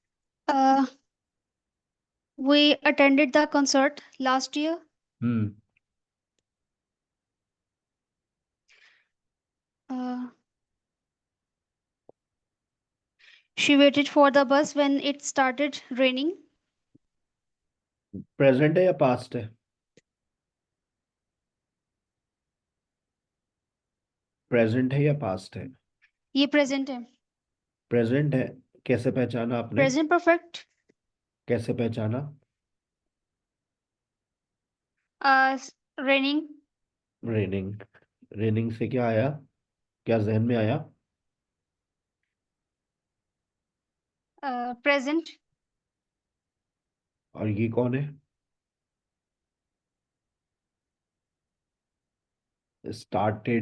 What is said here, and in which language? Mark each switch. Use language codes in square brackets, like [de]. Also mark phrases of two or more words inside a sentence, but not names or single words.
[en] We attended the concert last year. हम्म Uh, she waited for the bus when it started raining. [hi] प्रेजेंट है या पास्ट है? प्रेजेंट है या पास्ट है? ये present है. प्रेजेंट है। कैसे पहचाना आपने? [en] Present perfect. [hi] कैसे पहचाना? Raining. रेनिंग। रेनिंग से क्या आया? क्या जहन में आया? Present. और ये कौन है? स्टार्टेड।